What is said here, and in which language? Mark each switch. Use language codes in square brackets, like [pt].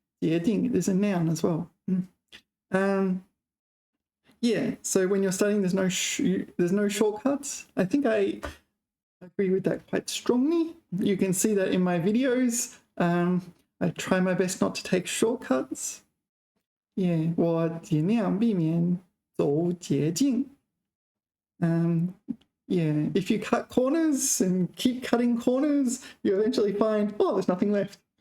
[en] 捷径 is a noun as well. Yeah, so when you're studying, there's no shortcuts. I think I agree with that quite strongly. You can see that in my videos. I try my best not to take shortcuts. [zh] Yeah, 我尽量避免走捷径. [en] Yeah, if you cut corners and keep cutting corners, you eventually find, oh, there's nothing left.